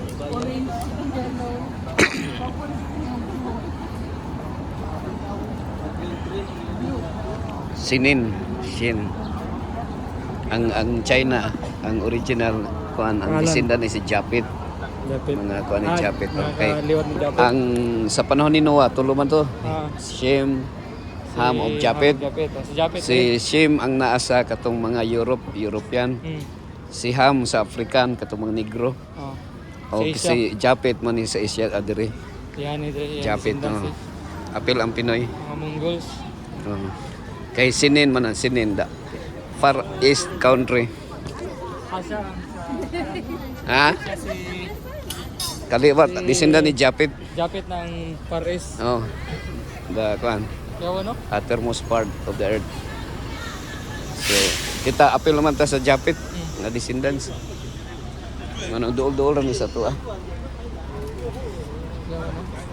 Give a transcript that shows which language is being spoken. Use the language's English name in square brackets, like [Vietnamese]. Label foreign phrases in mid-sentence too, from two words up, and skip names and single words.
[Cebuano] Shin. Ang China, ang original kuan ang Pangalan? descendant ni si Japet. Japet. Mga kuan ni Japet. Okay. Nakaliwat ni Japet. Ang sa panahon ni Noah, tuluman to. Ah, Shem, Ham of Japet. Si Japet. Si Shem ang naasa katong mga European. Si Ham sa African katong mga Negro. Oh. O si Japet man ni sa Asia adiri. [Filipino] Yan ito. [Cebuano] Japet no. Apil ang Pinoy. Mga Mongols. Oh. Kay Sinin man ang Sinin da. [English] Far East country. [Cebuano] Asa. Ha? Kasi Kaliwat, descendant ni Japet. Japet ng [English] Far East. [Cebuano] Oh. The kuan, Yawa no? [English] uttermost part of the earth. [Cebuano] So, kita apil naman ta sa Japet nga descendants. Ano duol-duol ra mi sa tuwa. Yawa no?